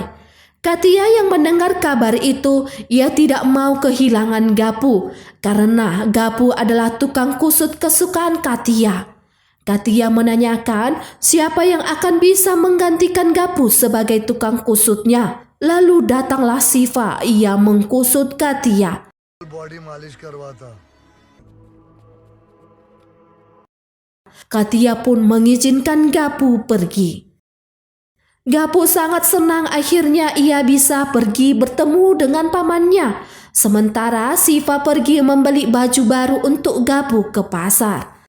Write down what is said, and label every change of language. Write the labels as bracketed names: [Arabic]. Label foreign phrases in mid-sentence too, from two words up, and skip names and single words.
[Indonesian] Katia yang mendengar kabar itu, ia tidak mau kehilangan Gapu karena Gapu adalah tukang kusut kesukaan Katia. Katia menanyakan siapa yang akan bisa menggantikan Gapu sebagai tukang kusutnya. Lalu datanglah Siva, ia mengkusut Katia. [Hindi] बॉडी मालिश करवाता [Indonesian] Katia pun mengizinkan Gapu pergi. Gapu sangat senang akhirnya ia bisa pergi bertemu dengan pamannya. Sementara Siva pergi membeli baju baru untuk Gapu ke pasar.